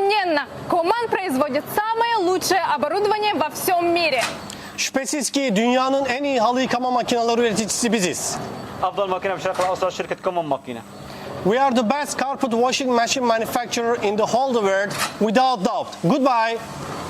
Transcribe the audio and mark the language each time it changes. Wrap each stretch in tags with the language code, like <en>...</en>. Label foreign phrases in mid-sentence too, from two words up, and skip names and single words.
<ru>Несомненно, Komman производит самое лучшее оборудование во всем мире.</ru> <tr>Şüphesiz ki dünyanın en iyi halı yıkama makineleri üreticisi biziz.</tr> <ar>افضل ماكينه بالشرق الاوسط شركه كومون ماكينه.</ar> <en>We are the best carpet washing machine manufacturer in the whole world, without doubt. Goodbye.</en>